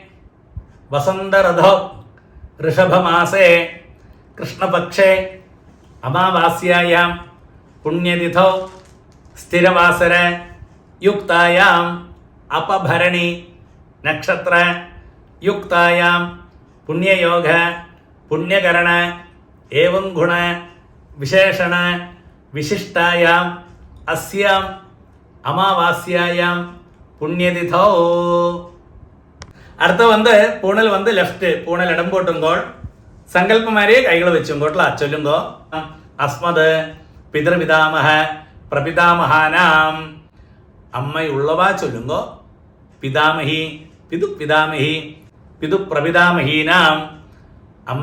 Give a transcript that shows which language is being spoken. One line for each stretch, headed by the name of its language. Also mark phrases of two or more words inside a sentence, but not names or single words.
Sanskrit: वसन्तऋतौ ऋषभमासे कृष्णपक्षे अमावास्यायां पुण्यतिथौ स्थिरवासर युक्तायाम् अपभरणी नक्षत्र युक्तायां पुण्ययोग पुण्यकरण एवं गुण विशेषण विशिष्टायाम् अस्याम् अमावास्यायां पुण्यतिथौ
Tamil: அடுத்த பூணல் லெஃப்ட் பூணல் இடம் போட்டும்போல் சங்கல்பமாரே கைகள் வெச்சுக்கொண்டுள்ள சொல்லுங்கோ അസ്മത്
Sanskrit: പിതൃപിതാമഹ പ്രപിതാമഹാനാം
Tamil: அம்மையுள்ளவ சொல்லுங்கோ
Sanskrit: പിതാമഹി പിതുപിതാമഹി പിതുപ്രപിതാമഹീനാം അമ്മ